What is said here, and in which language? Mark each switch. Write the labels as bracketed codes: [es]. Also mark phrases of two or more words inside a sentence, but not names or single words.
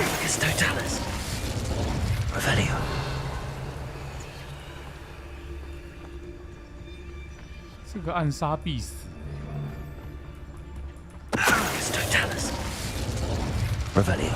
[la] Agaricus totalis. Revelio. [zh] 这个暗杀必死。 [la] Agaricus totalis. Revelio.